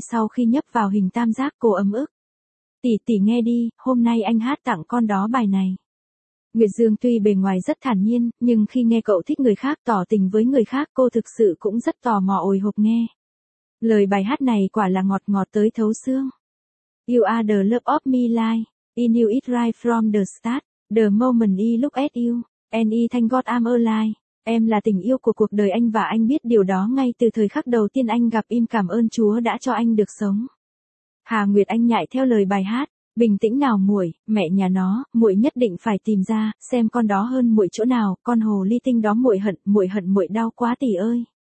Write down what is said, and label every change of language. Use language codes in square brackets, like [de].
[vi] Sau khi nhấp vào hình tam giác, cô ấm ức. Tỷ tỷ nghe đi, hôm nay anh hát tặng con đó bài này. Nguyệt Dương tuy bề ngoài rất thản nhiên, nhưng khi nghe cậu thích người khác, tỏ tình với người khác, cô thực sự cũng rất tò mò ồi hộp nghe. Lời bài hát này quả là ngọt ngọt tới thấu xương. [en] You Are The Love Of My Life, I knew it right from the start, the moment I looked at you. Any thank God I'm alive. [vi] Em là tình yêu của cuộc đời anh và anh biết điều đó ngay từ thời khắc đầu tiên anh gặp em, cảm ơn Chúa đã cho anh được sống. Hà Nguyệt Anh nhại theo lời bài hát, bình tĩnh nào muội, mẹ nhà nó, muội nhất định phải tìm ra, xem con đó hơn muội chỗ nào, con hồ ly tinh đó muội hận muội đau quá tỷ ơi.